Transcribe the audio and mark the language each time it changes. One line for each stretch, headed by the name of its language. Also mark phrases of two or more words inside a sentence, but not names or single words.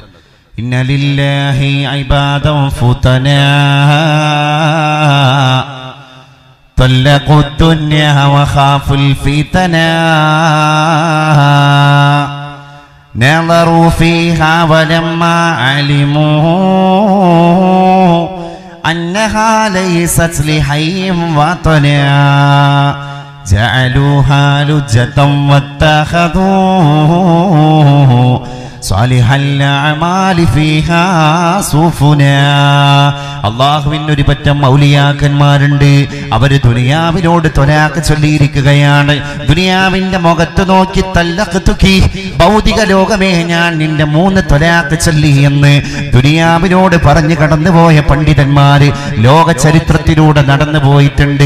Arabic: إن لله عبادا فطنا طلقوا الدنيا وخافوا الفتنا نظروا فيها ولما علموا أنها ليست لحي وطنا جعلوها لجة واتخذوه صالح الأعمال فيها سفنا.
Malayalam: അള്ളാഹുവിന് ഒരു പറ്റം ഔലിയാക്കന്മാരുണ്ട്. അവര് ദുനിയാവിനോട് തൊലാഖ് ചൊല്ലിയിരിക്കുകയാണ്. ദുനിയാവിന്റെ മുഖത്ത് നോക്കി തല്ലഖ്തുകി, ഭൗതിക ലോകമേ ഞാൻ നിന്റെ 3 തൊലാഖ് ചൊല്ലി എന്ന് ദുനിയാവിനോട് പറഞ്ഞു കടന്നുപോയ പണ്ഡിതന്മാര് ലോക ചരിത്രത്തിലൂടെ നടന്നു പോയിട്ടുണ്ട്.